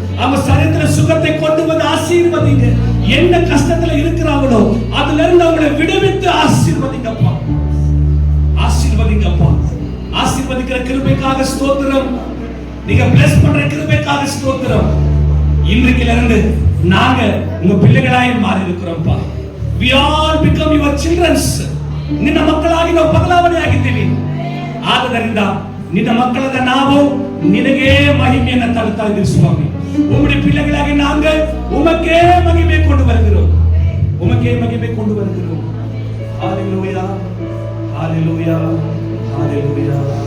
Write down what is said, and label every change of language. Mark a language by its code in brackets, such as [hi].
[ta] அவங்க சரீரத்துல சுகத்தை கொண்டு வந்து ஆசீர்வதிங்க. என்ன கஷ்டத்துல இருக்கிறாங்களோ அதுல இருந்து அவங்களை விடுவித்து ஆசீர்வதிங்கப்பா. ஆசீர்வதிங்கப்பா. ஆசீர்வதிக்கிற கிருபைக்காக ஸ்தோத்திரம். நீங்க பிளஸ் பண்ற கிருபைக்காக ஸ்தோத்திரம். இன்றைக்கில இருந்து நாங்க உங்க பிள்ளைகளாய் மாறி இருக்கிறோம்ப்பா. [en] We all become your children. [kn] ನಿನ್ನ ಮಕ್ಕಳಾಗಿ ನಾವು ಬದಲಾವಣೆ ಆಗಿದ್ದೀವಿ. ಆದ್ದರಿಂದ ನಿನ್ನ ಮಕ್ಕಳಾದ ನಾವು ನಿನಗೆ ಮಹಿಮೆಯನ್ನು ತರುತ್ತಾ ಇದ್ದೀವಿ ಸ್ವಾಮಿ. [ta] உம்முடைய பிள்ளைகளாகி நாங்கள் உமக்கே மகிமை கொண்டு வருகிறோம். உமக்கே மகிமை கொண்டு வருகிறோம். ஹalleluya, ஹalleluya, ஹalleluya.